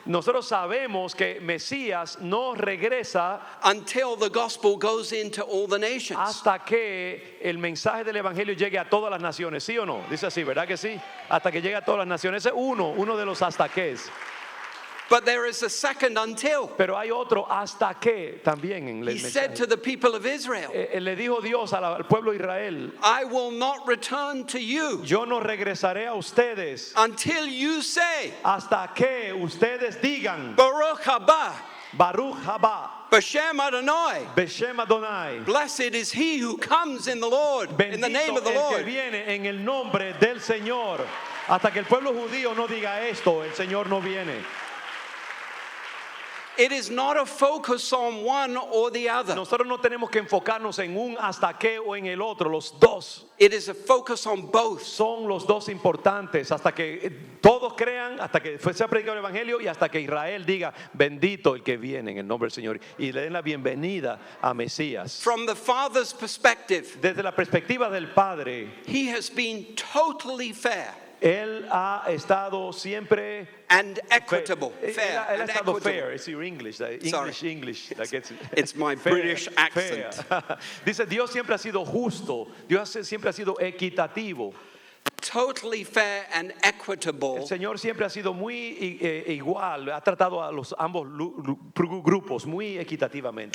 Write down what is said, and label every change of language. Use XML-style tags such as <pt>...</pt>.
<es>Nosotros sabemos que Mesías no regresa</es> <en>until the gospel goes into all the nations.</en> <es>hasta que el mensaje del evangelio llegue a todas las naciones, ¿sí o no? Dice así, ¿verdad que sí? Hasta que llegue a todas las naciones. Ese es uno de los hasta qué.</es> <en>But there is a second until.</en> <es>Pero hay otro hasta qué también en el</es> <en>He said</en> <es>mensaje.</es> <en>to the people of Israel,</en> <es>Le dijo Dios al pueblo de Israel:</es> <en>I will not return to you</en> <es>yo no regresaré a ustedes</es> <en>until you say,</en> <es>hasta que ustedes digan</es> <he>Baruch haba, Baruch haba, B'Shem Adonai. Beshem Adonai.</he> <en>Blessed is he who comes in the Lord, in the name</en> <es>Bendito</es> <en>of the</en> <es>el que</es> <en>Lord.</en> <es>viene en el nombre del Señor. Hasta que el pueblo judío no diga esto, el Señor no viene.</es> <en>It is not a focus on one or the other.</en> <es>Nosotros no tenemos que enfocarnos en un hasta qué o en el otro, los dos.</es> <en>It is a focus on both.</en> <es>Son los dos importantes, hasta que todos crean, hasta que sea predicado el evangelio y hasta que Israel diga bendito el que viene en el nombre del Señor y le den la bienvenida a Mesías.</es> <en>From the Father's perspective,</en> <es>Desde la perspectiva del Padre,</es> <en>he has been totally fair</en> <es>Él ha estado siempre</es> <en>and equitable. Fair</en> <es>Él ha</es> <en>and</en> <es>estado</es> <en>equitable. fair. It's your English, English. Like It's my British accent. fair.</en> <es>Dice, Dios siempre ha sido justo. Dios siempre ha sido equitativo.</es> <en>Totally fair and</en> <es>El</es> <en>equitable</en> <es>Señor siempre ha sido muy igual. Ha tratado a los ambos grupos muy equitativamente.</es>